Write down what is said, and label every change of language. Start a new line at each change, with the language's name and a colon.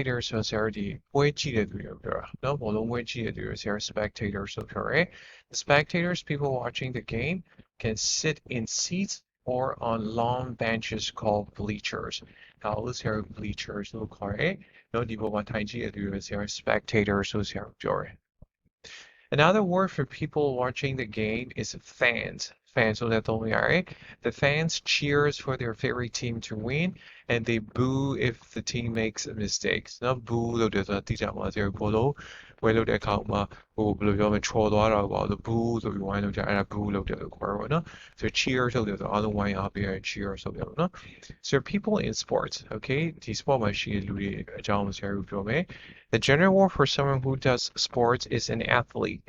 Burmese: ဆိုဆရာတို့ဒီပွဲကြည့်တဲ့သူတွေပြောတာနော်ဘောလုံးပွဲကြည့်တဲ့သူတွေဆရာ spectators ဆိုပြောရဲ
English: The spectators people watching the game can sit in seats or on long benches called bleachers
Burmese: ဒါလို့ဆရာ bleachers လို့ခေါ်ရဲနော်ဒီပေါ်မှာထိုင်ကြည့်တဲ့သူတွေဆရာ spectators ဆိုဆရာပြောရဲ
English: Another word for people watching the game is fans. Fans
Burmese: ဆိုတဲ့သုံးရရဲ
English: The fans cheers for their favorite team to win and they boo if the team makes mistakes.
Burmese: နော် boo လို့ပြောဆိုတာသိကြမှာဆရာဘောလုံးပွဲလုပ်တဲ့အခါမှာဟိုဘယ်လိုပြောမလဲချော်သွားတာပေါ့လို့ boo ဆိုပြီးဝိုင်းလို့ကြအဲ့ဒါ boo လို့တယ်လို့ခေါ်ရပါတော့ဆို cheer ဆိုတဲ့ဆိုအားလုံးဝိုင်းအားပေးရ cheer ဆိုပြောလို့နော် So people in sports okay ဒီ sport မှာရှိတဲ့လူတွေအကြောင်းဆရာတို့ပြောမယ်
English: The general word for someone who does sports is an athlete.